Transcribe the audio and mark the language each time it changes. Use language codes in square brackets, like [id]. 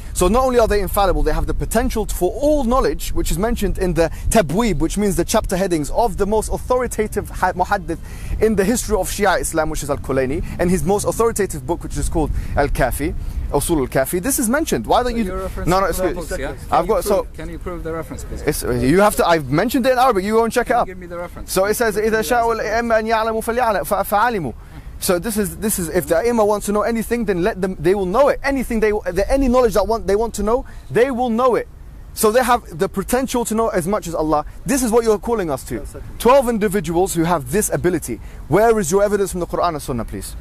[en] So not only are they infallible, they have the potential for all knowledge, which is mentioned in the Tabweeb, which means the chapter headings of the most authoritative muhaddith in the history of Shia Islam, which is Al-Kulayni, and his most authoritative book, which is called Al-Kafi, Usul Al-Kafi. This is mentioned. Why don't you? No, excuse. I've got. So can you prove the reference, please? You have to. I've mentioned it in Arabic. You go and check it up. Give me the reference. So it says, [ar] إذا شاءوا الأئمة أن يعلموا فعلموا. [en] So this is if the A'immah wants to know anything, then let them. They will know it. Anything any knowledge they want to know, they will know it. So they have the potential to know as much as Allah. This is what you're calling us to. 12 individuals who have this ability. Where is your evidence from the Quran and Sunnah, please?